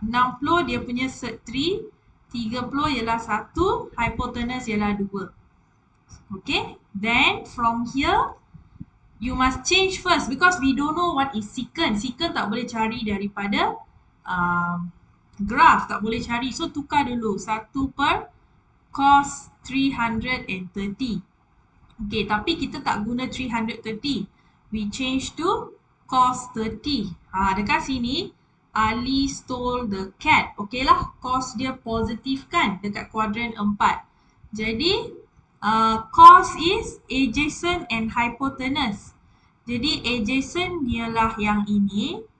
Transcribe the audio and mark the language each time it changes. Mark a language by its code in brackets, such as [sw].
[ms] 60 dia punya 3, 30 ialah 1, hypotenuse ialah 2. [en] Okay? Then from here, you must change first because we don't know what is secant. [ms] Secant tak boleh cari daripada graph, tak boleh cari. So, tukar dulu. 1 per cos 330. Okay, tapi kita tak guna 330. [en] We change to cos 30. [ms] Dekat sini, [en] Ali stole the cat. [ms] Okay lah, cos dia positif kan dekat kuadran 4. Jadi, cos [en] is adjacent and hypotenuse. [ms] Jadi, adjacent ialah yang ini.